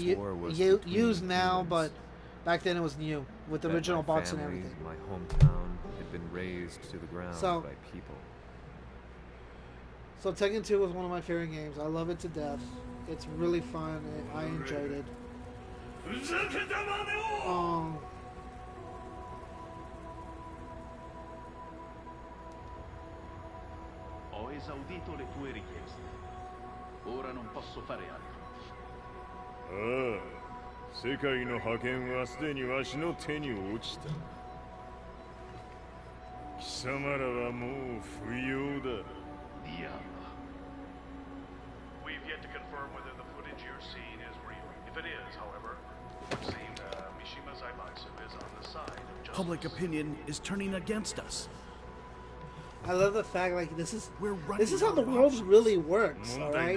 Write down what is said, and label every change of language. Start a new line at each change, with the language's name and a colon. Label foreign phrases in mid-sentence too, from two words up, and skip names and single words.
English: this war was used now, but back then it was new with the original box and everything. My hometown had been razed to the ground by people. So Tekken 2 was one of my favorite games. I love it to death. It's really fun. I enjoyed it.
Italian: Ho esaudito le tue richieste. Ora non posso fare altro.
Japanese: ああ、世界の覇権はすでにわしの手に落ちた。貴様らはもう不要だ。
English: We've yet to confirm whether the footage you're seeing is real. If it is, however, it would seem that Mishima Zaibatsu is on the side of justice. Public opinion is turning against us. I love the fact, like, this is how the world really works, alright?